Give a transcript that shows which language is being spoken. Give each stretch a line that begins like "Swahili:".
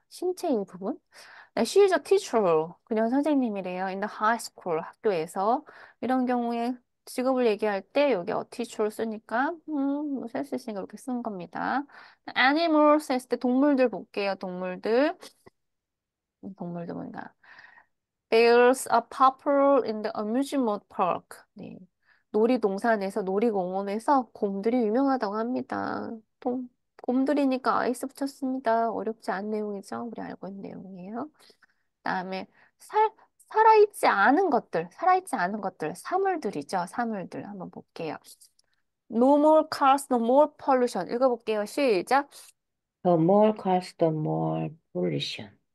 Korean: 신체 일부분. 네,
English: she is a teacher.
Korean: 그녀는 선생님이래요.
English: In the high school
Korean: 학교에서 이런 경우에 직업을 얘기할 때 여기 a teacher 쓰니까 뭐쓸 수 있으니까 이렇게 쓴 겁니다. animals 했을 때 동물들 볼게요. 동물들. 동물들 뭔가
English: Bears are popular in the amusement park.
Korean: 네. 놀이동산에서 놀이공원에서 곰들이 유명하다고 합니다. 곰들이니까 아이스 붙였습니다. 어렵지 않은 내용이죠. 우리 알고 있는 내용이에요. 그다음에 살아있지 않은 것들, 사물들이죠. 사물들 한번 볼게요.
English: No more cars, no more pollution.
Korean: 읽어볼게요. 시작.
English: The more cars, the more pollution.